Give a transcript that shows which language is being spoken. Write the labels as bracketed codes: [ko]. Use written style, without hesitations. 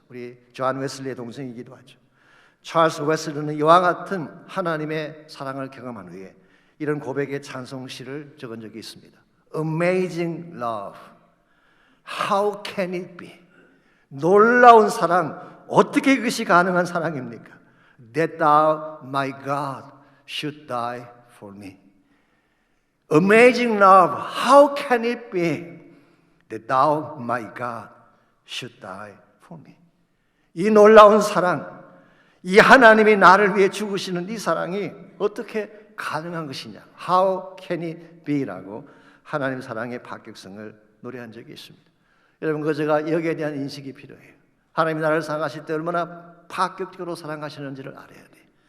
[ko] 우리 존 웨슬리의 동생이기도 하죠. 찰스 웨슬리는 이와 같은 하나님의 사랑을 경험한 후에 이런 고백의 찬송시를 적은 적이 있습니다. [en] Amazing love, how can it be? [ko] 놀라운 사랑, 어떻게 그것이 가능한 사랑입니까? [en] That thou, my God, should die for me. Amazing love, how can it be that thou, my God, should die for me? [ko] 이 놀라운 사랑, 이 하나님이 나를 위해 죽으시는 이 사랑이 어떻게 가능한 것이냐? [en] How can it be? [ko] 라고 하나님 사랑의 파격성을 노래한 적이 있습니다. 여러분, 그 제가 여기에 대한 인식이 필요해요. 하나님이 나를 사랑하실 때 얼마나 파격적으로 사랑하시는지를 알아야 돼요.